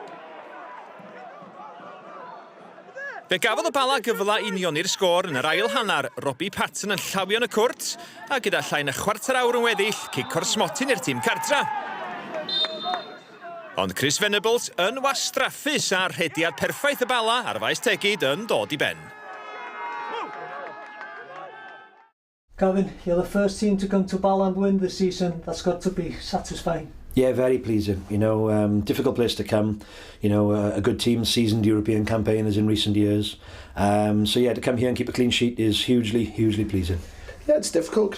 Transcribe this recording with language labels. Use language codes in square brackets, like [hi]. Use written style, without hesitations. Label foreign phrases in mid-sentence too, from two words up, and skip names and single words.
[cy] Fe gafodd y bala gyfla i nioni'r sgôr yn yr ail hannar, Robbie Patton yn llawio yn y cwrt, a gyda llai na chwarter awr yn weddill, cic o'r smotyn i'r tîm cartra. Ond Chris Venables yn wastraffus a'r rhediad perffaith y bala a'r faes tegid yn dod i ben. [en] Gavin, you're the first team to come to Bala and win this season. That's got to be satisfying. Yeah, very pleasing. You know, difficult place to come. You know, a good team, seasoned European campaigners in recent years. So yeah, to come here and keep a clean sheet is hugely pleasing. Yeah, it's difficult.